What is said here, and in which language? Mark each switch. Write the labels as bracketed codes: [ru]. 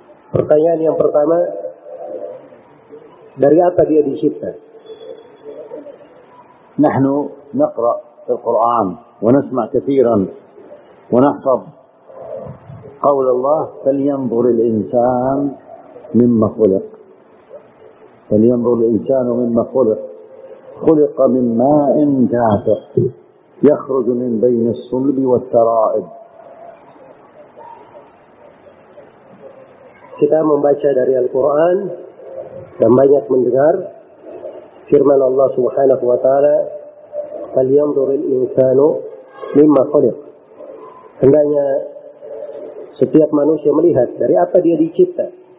[id] Pertanyaan yang pertama, dari apa dia dicipta? [ar] Nahnu naqra al-Qur'an wa nasma' katiran ونحفظ قول الله فلينظر الإنسان مما خلق فلينظر الإنسان مما خلق خلق من ماء دافئ يخرج من بين الصلب والترائب. [id] Kita membaca dari Al-Quran dan banyak mendengar firman Allah Subhanahu wa taala [ar] فلينظر الإنسان مما خلق. [id] Hendaknya setiap manusia melihat dari apa dia dicipta.